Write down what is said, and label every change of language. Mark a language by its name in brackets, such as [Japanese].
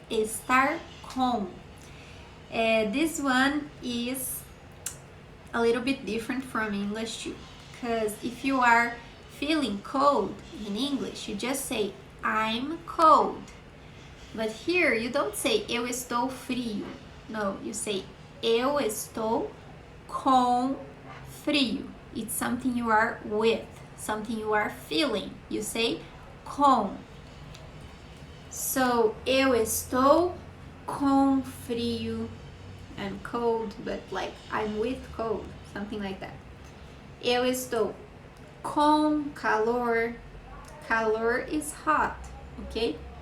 [English] Estar com. This one is a little bit different from English too, because if you are feeling cold in English, you just say I'm cold. But here you don't say eu estou frio. No, you say eu estou com frio. It's something you are with, something you are feeling. You say com. So eu estou com frio. I'm cold, but like I'm with cold, something like that. [Portuguese] Eu estou com calor. Calor is hot, okay?